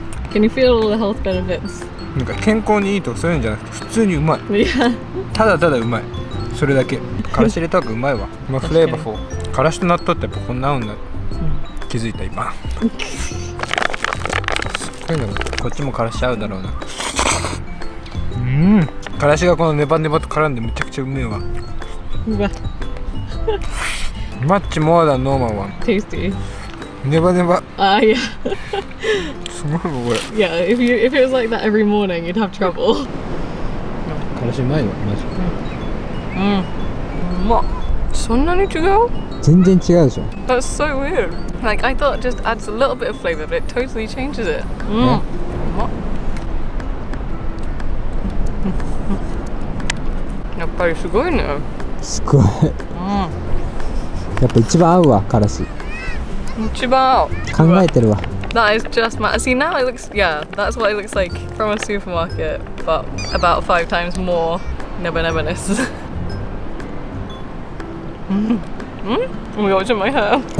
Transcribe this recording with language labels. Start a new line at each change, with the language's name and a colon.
English: Can you feel all the health benefits?
Japanese: なんか健康にいいとかそういうんじゃなくて普通にうまい。ただただうまい。それだけ。からし入れた方がうまいわ。まあフレーバーフォー。からしと納豆ってやっぱこんな合うんだ。気づいた今。すっごいな。こっちもからし合うだろうな。からしがこのネバネバと絡んでめちゃくちゃうめえわ。
English: マッチモアダンノーマンは。 Tasty.
Japanese: ネバネバ。
English: Yeah.
Japanese: すごいわこれ。
English: Yeah, if it was like that every morning, you'd have trouble.
Japanese: からしうまいわマジ。うまっ。そんなに違う？全然違うでしょ。
English: That's so weird. Like I thought it just adds a little bit of flavor, but it totally changes it.
Japanese: やっぱりすごいね。すごい。やっぱ一番合うわからし。一番合う。考えてるわ。
English: That is just see now it looks that's what it looks like from a supermarket, but about 5 times more neberness. Oh my god, it's in my hair.